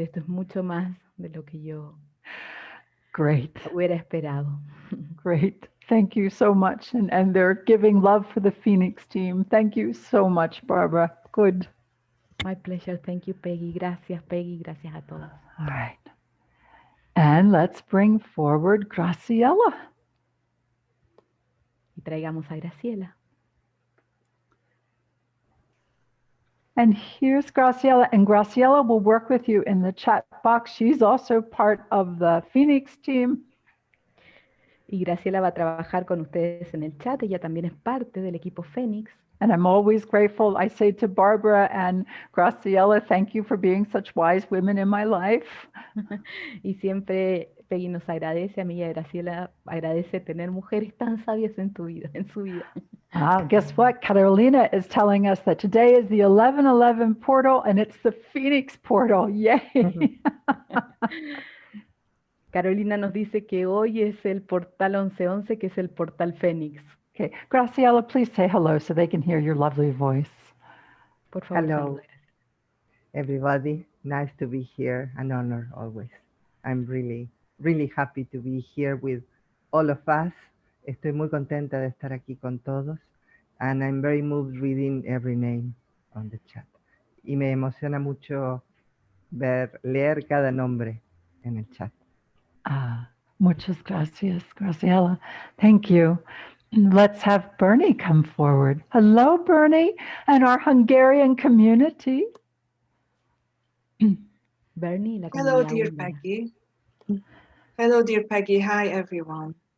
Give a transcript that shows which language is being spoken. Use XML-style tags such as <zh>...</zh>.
<es>Esto es mucho más de lo que yo hubiera esperado.</es> <en>Great. Thank you so much. And they're giving love for the Phoenix team. Thank you so much, Barbara. Good. My pleasure. Thank you, Peggy.</en> <es>Gracias, Peggy. Gracias a todos.</es> <en>All right. And let's bring forward Graciela.</en> <es>Y traigamos a Graciela.</es> <en>And here's Graciela. And Graciela will work with you in the chat box. She's also part of the Phoenix team.</en> <es>Y Graciela va a trabajar con ustedes en el chat. Ella también es parte del equipo Fénix.</es> <en>And I'm always grateful. I say to Barbara and Graciela, thank you for being such wise women in my life.</en> <es>Y siempre Peggy nos agradece, a mí y a Graciela agradece tener mujeres tan sabias en su vida.</es> <en>Guess what? Carolina is telling us that today is the 1111 portal and it's the Phoenix portal. Yay!</en> <es>Carolina nos dice que hoy es el portal 1111, que es el portal Fénix.</es> <en>Okay, Graciela, please say hello so they can hear your lovely voice.</en> <es>Por favor,</es> <en>hello, everybody. Nice to be here. An honor always. I'm really, really happy to be here with all of us.</en> <es>Estoy muy contenta de estar aquí con todos.</es> <en>And I'm very moved reading every name on the chat.</en> <es>Y me emociona mucho leer cada nombre en el chat. Muchas gracias, Graciela.</es> <en>Thank you. Let's have Bernie come forward. Hello, Bernie, and our Hungarian community.</en> <es>Bernie, la</es> <en>Hello, dear Peggy. Hello, dear Peggy. Hi, everyone.</en>